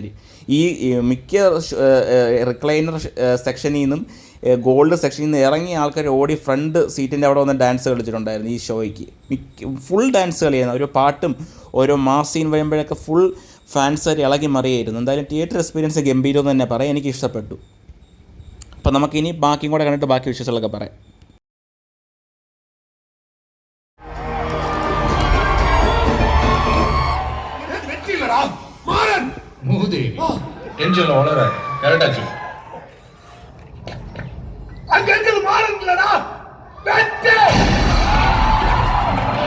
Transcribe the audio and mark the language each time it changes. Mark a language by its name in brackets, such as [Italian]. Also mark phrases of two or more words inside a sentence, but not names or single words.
[Malayalam] ഈ മിക്ക [English] recliner sectionil [Malayalam] നിന്നും [English] gold sectionil [Malayalam] നിന്ന് ഇറങ്ങിയ ആൾക്കാർ ഓടി [English] front seatinte [Malayalam] അവിടെ വന്ന് ഡാൻസ് കളിച്ചിട്ടുണ്ടായിരുന്നു ഈ ഷോയ്ക്ക്. ഫുൾ ഡാൻസ് കളിയായിരുന്നു. ഒരു പാട്ടും ഓരോ [English] mass scene [Malayalam] വരുമ്പോഴൊക്കെ ഫുൾ ഫാൻസുകാർ ഇളകി മറിയായിരുന്നു. എന്തായാലും [English] theatre experience [Malayalam] ഗംഭീരമെന്ന് തന്നെ പറയാം. എനിക്ക് ഇഷ്ടപ്പെട്ടു. അപ്പോൾ നമുക്കിനി ബാക്കിയും കൂടെ കണ്ടിട്ട് ബാക്കി വിശേഷങ്ങളൊക്കെ പറയാം. [Tamil] மூதேவி டென்ஷன்ல வளர கரெக்டா சொல்லு. அங்க இருந்து மாறங்களடா வெட்டு